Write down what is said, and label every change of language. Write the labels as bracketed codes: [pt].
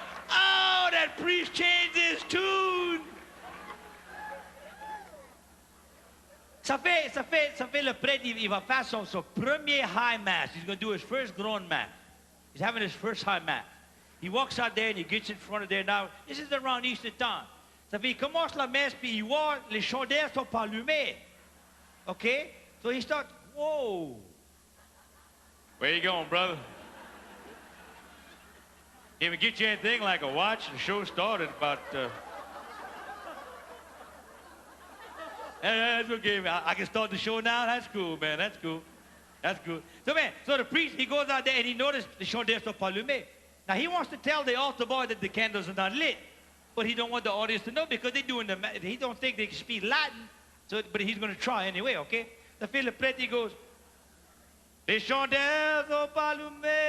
[en] Oh, that priest changed his tune. [fr] Ça fait le prêtre, il va faire son premier high mass. [en] He's going to do his first grand mass. He's having his first high mass. He walks out there and he gets in front of there. Now, this is around Easter time. [fr] Ça fait, il commence la messe, puis il voit les chandelles sont pas allumées. [en] Okay? So he starts, whoa. Where you going, brother? Can we get you anything like a watch? The show started about... That's okay, man. I can start the show now? That's cool, man. That's cool. That's good. So, man, the priest, he goes out there and he noticed the [fr] chandelles sont pas allumées. [en] Now, he wants to tell the altar boy that the candles are not lit. But he don't want the audience to know because they're doing he don't think they can speak Latin. So, but he's going to try anyway, okay? [fr] The le prêtre, [en] he goes, [fr] les chandelles sont pas allumées.